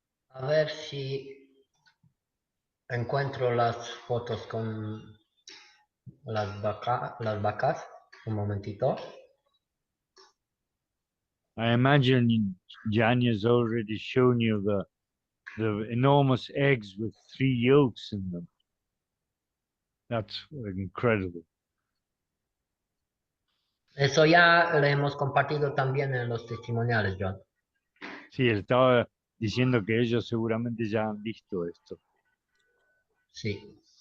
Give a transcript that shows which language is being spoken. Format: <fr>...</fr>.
<es>A ver si encuentro las fotos con las vacas. Un momentito.</es> <en>I imagine Gianni has already shown you the enormous eggs with 3 yolks in them. That's incredible.</en> <es>Eso ya lo hemos compartido también en los testimoniales, John. Sí, él estaba diciendo que ellos seguramente ya han visto esto. Sí.</es>